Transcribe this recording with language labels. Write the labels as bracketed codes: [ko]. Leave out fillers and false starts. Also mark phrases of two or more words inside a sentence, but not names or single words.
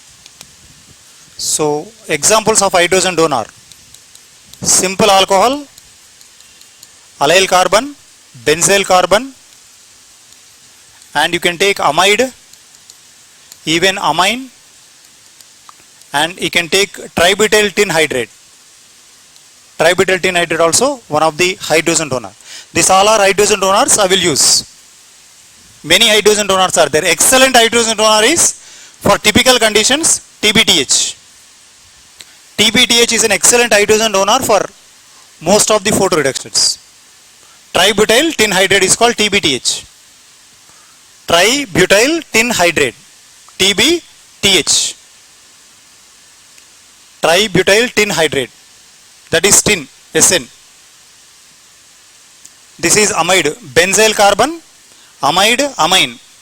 [en] So, examples of hydrogen donor: simple alcohol, allyl carbon, benzyl carbon, and you can take amide, even amine, and you can take tributyl tin hydrate. Tributyl tin hydrate also one of the hydrogen donor. These all are hydrogen donors I will use. Many hydrogen donors are there. Excellent hydrogen donor is for typical conditions TBTH. TBTH is an excellent hydrogen donor for most of the photoreductions. Tributyl tin hydrate is called TBTH. Tributyl tin hydrate, TBTH. Tributyl tin hydrate, that is tin, SN. This is amide, benzyl carbon, amide, amine.